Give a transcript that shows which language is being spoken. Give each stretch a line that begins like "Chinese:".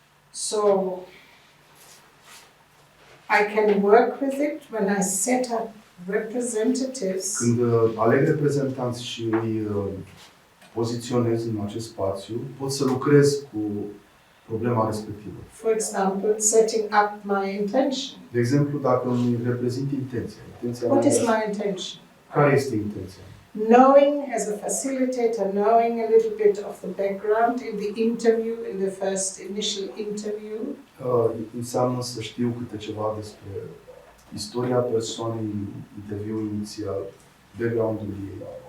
English: So I can work with it when I set up representatives.
Romanian: Când aleg reprezentanți și îi poziționez în acest spațiu, pot să lucrez cu problema respectivă.
English: For example, setting up my intention.
Romanian: De exemplu, dacă îmi reprezint intenția
English: What
Romanian: mea,
English: is my intention?
Romanian: care este intenția?
English: Knowing as a facilitator, knowing a little bit of the background in the interview, in the first initial interview,
Romanian: Înseamnă să știu câte ceva despre istoria persoanei în interviul inițial, background-ul ei.